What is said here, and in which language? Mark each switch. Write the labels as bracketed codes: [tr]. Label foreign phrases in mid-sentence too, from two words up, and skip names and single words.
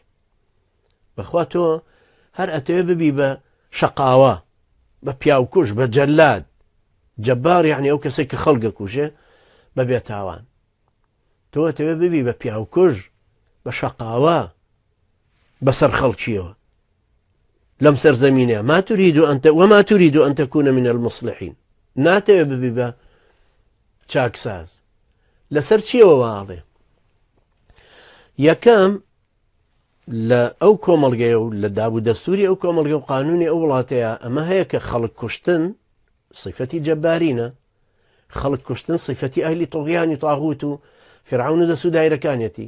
[ckb] بەخوا تۆ هەر ئەتەوێ ببی بە شەقاوە، بە پیاوکوژ، بە جەلاد. جەبار یعنی ئەو کەسێک کە خەڵگە کوژێ بە بێتاوان. تۆ ئەتەوێ ببی بە پیاوکوژ، بە شەقاوە، بەسەر خەڵکیەوە لەم سەرزەمینەیە. [ar] وما تريد أن تكون من المصلحين. [ckb] ناتەوێ ببی بە چاکساز. لەسەر چیەوە واڵێ؟ یەکەم لە ئەو کۆمەڵگەیە و لە دابوو دەستوری ئەو کۆمەڵگە و قانونی ئەو وڵاتەیە ئەمە هەیە کە خەڵک کوشتن صفەتی جەبارینە، خەڵک کوشتن صفەتی ئەهلی طغیانی تاغوت و فرعون و دەست و دایرەکانیەتی.